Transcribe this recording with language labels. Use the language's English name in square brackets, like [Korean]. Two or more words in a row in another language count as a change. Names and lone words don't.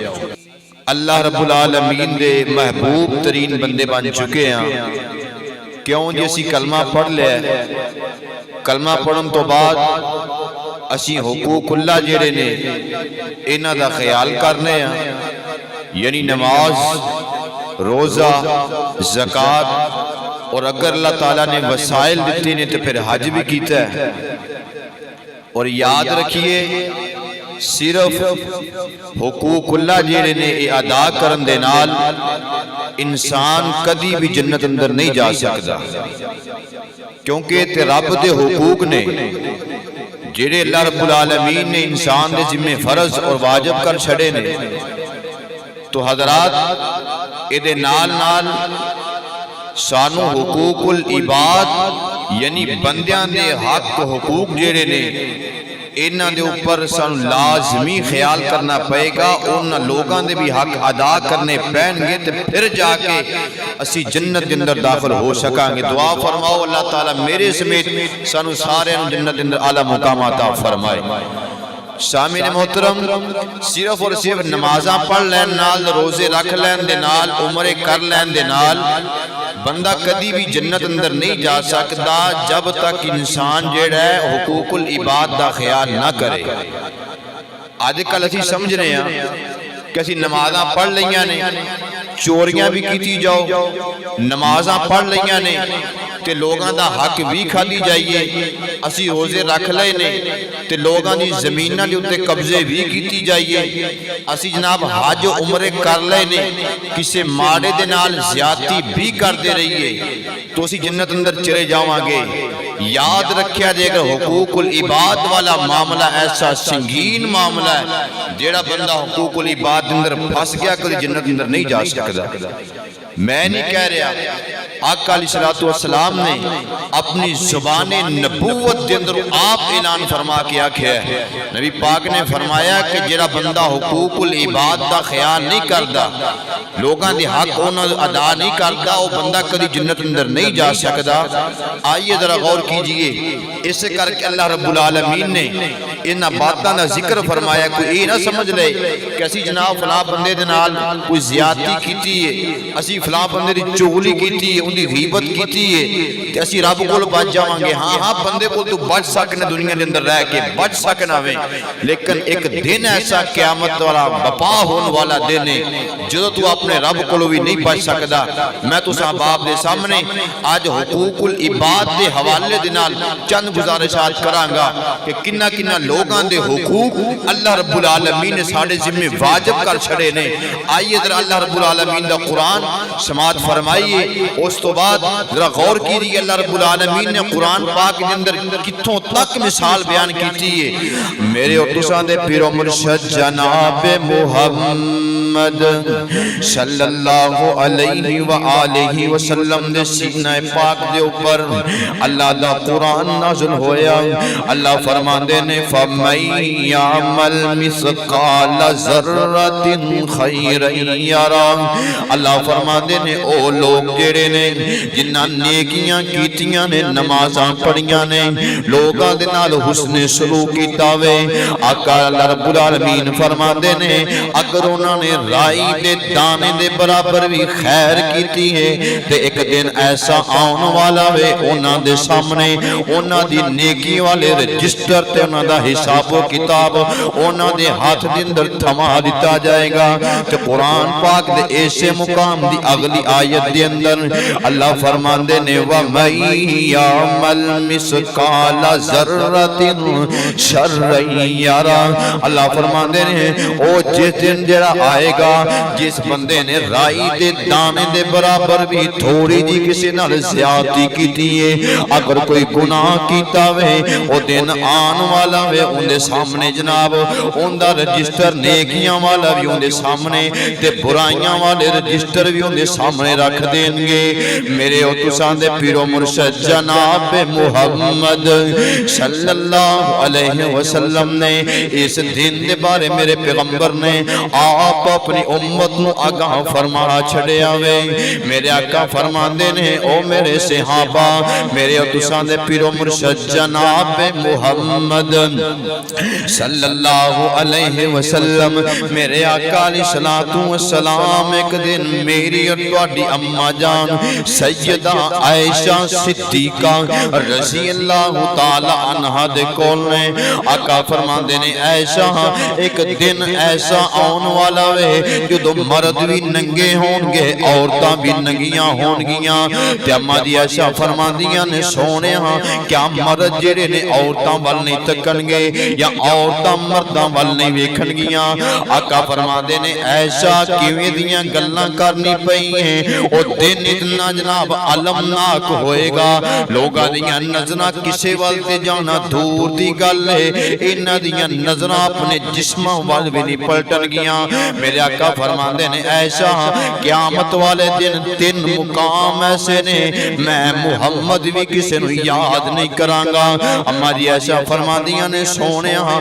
[Punjabi] اللہ رب العالمین دے محبوب ترین بندے بن چکے ہیں، کیوں جی اسی کلمہ پڑھ لیا ہے، کلمہ پڑھن تو بعد اسی حقوق اللہ جڑے نے انہاں دا خیال کرنے ہیں، یعنی نماز، روزہ، زکوٰۃ، اور اگر اللہ تعالیٰ نے وسائل دیتے نے تو پھر حج بھی کیتا ہے۔ [Urdu] اور یاد رکھیے [Punjabi] صرف حقوق اللہ جیڑے نے ادا کرن دے نال انسان کدی بھی جنت اندر نہیں جا سکتا، کیونکہ تے رب دے حقوق نے جیڑے اللہ رب العالمین نے انسان دے ذمہ فرض اور واجب کر چھڑے نے۔ تو حضرات ایدے نال نال سانو حقوق العباد یعنی بندیاں دے حق حقوق جیڑے نے انہاں دے اوپر سانو لازمی خیال کرنا پئے گا، انہاں لوگاں دے بھی حق ادا کرنے پین گے تے پھر جا کے اسی جنت دے اندر داخل ہو سکاں گے۔ دعا فرماؤ اللہ تعالیٰ میرے سمیت سانو سارے جنت دے اندر اعلیٰ مقام عطا فرمائے۔ سامعین محترم، صرف اور صرف نمازاں پڑھ لین نال، روزے رکھ لین دے نال، عمرے کر لین دے نال بندہ کدی بھی جنت اندر نہیں جا سکتا جب تک انسان جیڑا ہے حقوق العباد دا خیال نہ کرے۔ آج کل اسی سمجھ رہے ہیں کہ اسی نمازاں پڑھ لیاں نے، چوریاں بھی کیتی جاؤ، نمازاں پڑھ لیاں نے تے لوگاں دا حق بھی کھا دی جائیے، اسی روزے رکھ لے نے تے لوگاں دی زمینہ دے اتے قبضے بھی کیتی جائیے، اسی جناب حج عمرے کر لے نے، کسے ماڑے دے نال زیادتی بھی کر دے رہیے تو اسی جنت اندر چلے جاؤں گے۔ یاد رکھیا جائے کہ حقوق العباد والا معاملہ ایسا سنگین معاملہ ہے، جیڑا بندہ حقوق العباد اندر پھنس گیا کدی جنت اندر نہیں جا سکتا۔ میں نہیں کہہ رہا، آقا علیہ السلام نے اپنی زبان نبوت دے اندر آپ اعلان فرما کے آکھیا ہے، نبی پاک نے فرمایا کہ جیڑا بندہ حقوق العباد دا خیال نہیں کردا، لوگاں دے حق انہاں ادا نہیں کردا، وہ بندہ کدی جنت اندر نہیں جا سکدا۔ [Urdu] آئیے ذرا غور کیجئے، [Punjabi] اس کر کے اللہ رب العالمین نے انہاں باتاں دا ذکر فرمایا۔ [Urdu] کوئی یہ نہ سمجھ لے کہ [Punjabi] اسی جناب فلاں بندے دے نال کوئی زیادتی کیتی ہے، اسی فلاں بندے دی چغلی کیتی ہے، ان دی غیبت کیتی ہے تے اسی رب کول بچ جاواں گے۔ ہاں بندے کول تو بچ سکنا، دنیا دے اندر رہ کے بچ سکنا وے، لیکن ایک دن ایسا قیامت والا بپا ہون والا دن ہے جدوں تو اپنے رب کولو بھی نہیں بچ سکدا۔ میں تو احباب دے سامنے آج حقوق العباد دے حوالے دے نال چند گزارشات کراں گا کہ کنہ کنہ لوگاں دے حقوق اللہ رب العالمین نے ساڑھے ذمہ واجب کر چھڑے نے۔ آئیے ذرا اللہ رب العالمین دا قرآن سماعت فرمائیے، اس تو بعد [Urdu] ذرا غور کیجئے [Punjabi] اللہ رب العالمین نے قرآن پاک کے اندر کتھوں تک مثال بیان کیتی ہے۔ میرے اور تساں دے پیر و مرشد جناب محمد [Arabic] صلی اللہ علیہ وآلہ وسلم [Punjabi] دے سینہ پاک دے اوپر اللہ دا قرآن نازل ہویا۔ اللہ فرماندے نے [Arabic] فَمَن يَعْمَلْ مِثْقَالَ ذَرَّةٍ خَيْرًا يَرَهُ۔ [Punjabi] اللہ فرماندے نے او لوگ جڑے نے جنہاں نیکیاں کیتیاں نے، نمازاں پڑھیاں نے، لوگاں دے نال حسن سلوک کیتا وے، آقا اللہ رب العالمین فرماندے نے اگر انہاں نے رائی دے دانے دے برابر بھی خیر کیتی ہے تے ایک دن ایسا آن والا وے انہاں دے سامنے انہاں دی نیکی والے رجسٹر تے انہاں دا حساب و کتاب انہاں دے ہاتھ دے اندر تھما دیتا جائے گا۔ تے قرآن پاک دے ایسے مقام دی اگلی آیت دے اندر اللہ فرماندے نے [Arabic] وَمَن يَعْمَلْ مِثْقَالَ ذَرَّةٍ شَرًّا يَرَهُ۔ [Punjabi] اللہ فرماندے نے او جس دن جڑا آئے گا جس بندے نے رائی دے دانے دے برابر بھی تھوڑی جی کسی نال زیادتی کیتی ہے، اگر کوئی گناہ کیتا وے او دن آن والا وے ان دے سامنے جناب ان دا رجسٹر نیکیاں والا بھی ان دے سامنے تے برائیاں والے رجسٹر بھی ان دے سامنے رکھ دیں گے۔ میرے او تساں دے پیر و مرشد جناب محمد [Arabic] صلی اللہ علیہ وسلم [Punjabi] نے اس دن دے بارے میرے پیغمبر نے آپ اپنی امت نو آگاہ فرما چھڑیا وے میرے آقا فرماندے نے او میرے صحابہ میرے اور تساں دے پیر و مرشد جناب محمد [Arabic] صلی اللہ علیہ وسلم [Punjabi] میرے آقا علیہ السلام ایک دن میری اور تواڈی اماں جان سیدہ عائشہ صدیقہ [Arabic] رضی اللہ تعالی عنہ [Punjabi] دے کول نے آقا فرماندے نے عائشہ ایک دن ایسا آن والا وے جدو مرد بھی ننگے ہون گے عورتاں بھی ننگیاں ہون گیاں تے اماں دی عائشہ فرماندیاں نے سونے ہاں کیا مرد جڑے نے عورتاں ول نہیں تکن گے یا عورتاں مرداں ول نہیں ویکھن گیاں آقا فرماندے نے عائشہ کیویں دیاں گلاں کرنی پئی ہیں او دن اتنا جناب علمناک ہوئے گا لوگاں دیاں نظراں کسے ول تے جانا دور دی گل ہے انہاں دیاں نظراں اپنے جسماں ول بھی نہیں پلٹن گیاں میرے آقا فرماندے نے عائشہ قیامت والے دن 3 مقام ایسے نے میں محمد بھی کسے نو یاد نہیں کرانگا ہماری عائشہ فرماندیاں نے سونے ہاں